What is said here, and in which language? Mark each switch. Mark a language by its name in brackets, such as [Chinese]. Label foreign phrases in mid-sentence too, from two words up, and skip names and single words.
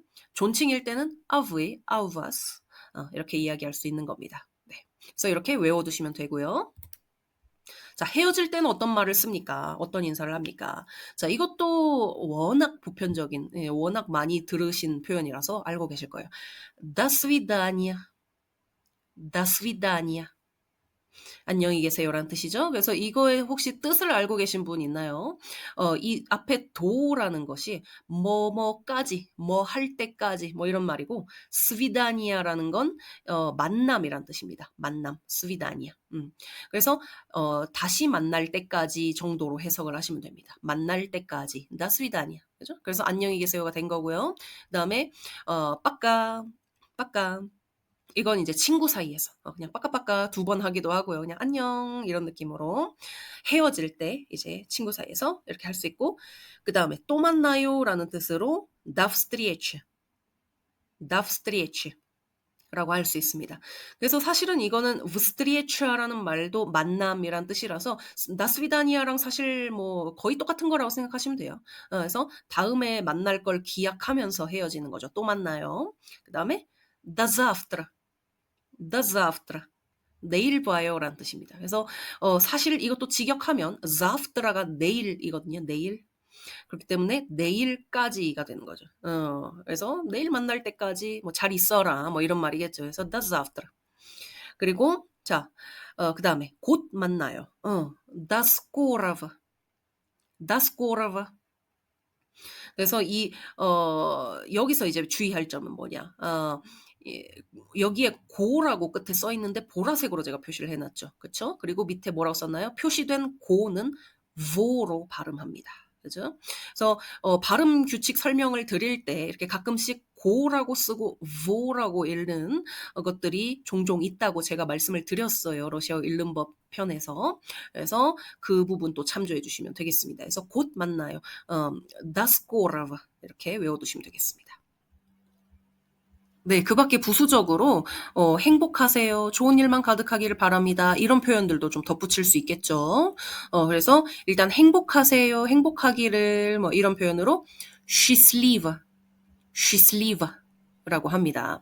[Korean] 존칭일 때는 [Russian] а вы, а у вас [Korean] 이렇게 이야기할 수 있는 겁니다. 네. 그래서 이렇게 외워두시면 되고요. 자, 헤어질 때는 어떤 말을 씁니까? 어떤 인사를 합니까? 자, 이것도 워낙 보편적인, 워낙 많이 들으신 표현이라서 알고 계실 거예요. [Russian] До свидания. До свидания. [Korean] 안녕히 계세요라는 뜻이죠. 그래서 이거의 혹시 뜻을 알고 계신 분 있나요? 이 앞에 도라는 것이 뭐뭐까지, 뭐 할 때까지 뭐 이런 말이고 스비다니아라는 건 만남이란 뜻입니다. 만남, 스비다니아. 그래서 다시 만날 때까지 정도로 해석을 하시면 됩니다. 만날 때까지, 나 스비다니아. 그죠? 그래서 안녕히 계세요가 된 거고요. 그다음에 [Russian] пока, пока. [Korean] 이건 이제 친구 사이에서 그냥 [Russian] пока пока [Korean] 2번 하기도 하고요. 그냥 안녕 이런 느낌으로 헤어질 때 이제 친구 사이에서 이렇게 할 수 있고 그다음에 또 만나요라는 뜻으로 [Russian] до встречи, до встречи [Korean] 라고 할 수 있습니다. 그래서 사실은 이거는 встрета라는 말도 만남이란 뜻이라서 [Russian] до свиданиa [Korean] 랑 사실 뭐 거의 똑같은 거라고 생각하시면 돼요. 그래서 다음에 만날 걸 기약하면서 헤어지는 거죠. 또 만나요. [Russian] 그다음에 до завтра. До завтра. [Korean] 내일 봐요라는 뜻입니다. 그래서 사실 이것도 직역하면 завтра가 내일이거든요. 내일. 그렇기 때문에 내일까지가 되는 거죠. 그래서 내일 만날 때까지 뭐 잘 있어라 뭐 이런 말이겠죠. [Russian] 그래서 до завтра. [Korean] 그리고 자, 그다음에 곧 만나요. [Russian] до скорого. до скорого. [Korean] 그래서 여기서 이제 주의할 점은 뭐냐? 여기에 고라고 끝에 써 있는데 보라색으로 제가 표시를 해놨죠. 그쵸? 그리고 밑에 뭐라고 썼나요? 표시된 고는 vo로 발음합니다. 그죠? 그래서 발음 규칙 설명을 드릴 때 이렇게 가끔씩 고라고 쓰고 vo라고 읽는 것들이 종종 있다고 제가 말씀을 드렸어요. 러시아어 읽는 법 편에서. 그래서 그 부분 또 참조해 주시면 되겠습니다. 그래서 곧 만나요. [Russian] до скорого [Korean] 이렇게 외워두시면 되겠습니다. 네, 그 밖에 부수적으로 행복하세요. 좋은 일만 가득하기를 바랍니다. 이런 표현들도 좀 덧붙일 수 있겠죠. 그래서 일단 행복하세요. 행복하기를 뭐 이런 표현으로 [Russian] счастлива, счастлива [Korean] 라고 합니다.